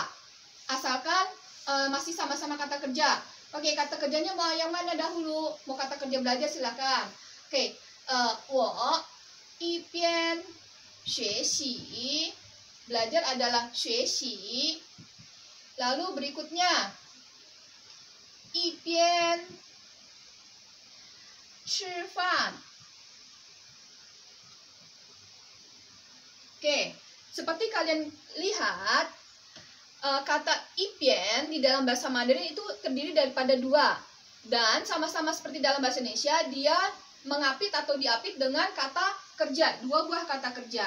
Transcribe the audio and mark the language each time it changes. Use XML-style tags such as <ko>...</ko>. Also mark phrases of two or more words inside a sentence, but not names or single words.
<id>Asalkan masih sama-sama kata kerja. Oke, kata kerjanya mau yang mana dahulu? Mau kata kerja belajar silakan.</id> <zh>Oke, 我一边学习.</zh> <id>Belajar adalah</id> <zh>学习.</zh> <id>Lalu berikutnya</id> <zh>一边吃饭.</zh> <id>Oke, seperti kalian lihat, kata i pian di dalam bahasa Mandarin itu terdiri daripada dua. Dan sama-sama seperti dalam bahasa Indonesia, dia mengapit atau diapit dengan kata kerja, dua buah kata kerja.</id>